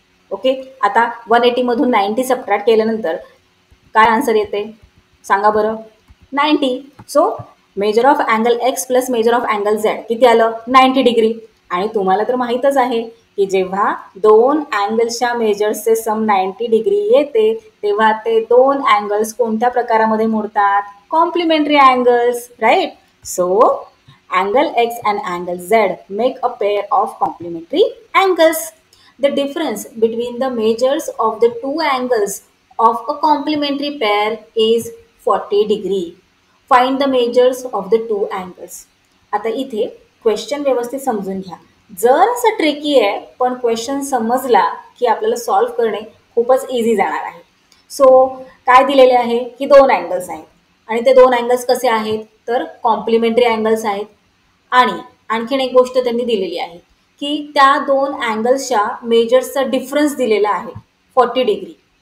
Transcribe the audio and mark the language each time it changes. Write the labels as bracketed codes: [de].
[mr] Okay, आता 180 मधून 90 subtract केल्यानंतर काय आन्सर येते सांगा बरं? 90. So measure of angle x plus measure of angle Z किती आलं? 90 डिग्री. आणि तुम्हाला तर माहीतच आहे की जेव्हा 2 अँगल्सच्या मेजर्सचे सम 90 डिग्री येते तेव्हा ते 2 अँगल्स कोणत्या प्रकारामध्ये मोडतात? Complementary angles, right? So angle x and angle Z make a pair of complementary angles. [en] The difference between the measures of the two angles of a complementary pair is 40 degree. Find the measures of the two angles. [mr] आता इथे question व्यवस्थित समजून घ्या. जर असं tricky आहे पण question समजला की आपल्याला सॉल्व्ह करणे खूपच इझी जाणार आहे. सो काय दिलेले आहे की 2 अँगल्स आहेत आणि ते 2 अँगल्स कसे आहेत? तर कॉम्प्लिमेंटरी अँगल्स आहेत. आणि आणखीन एक गोष्ट त्यांनी दिलेली आहे की त्या 2 अँगल्सच्या मेजर्सचा डिफरन्स दिलेला आहे 40 डिग्री.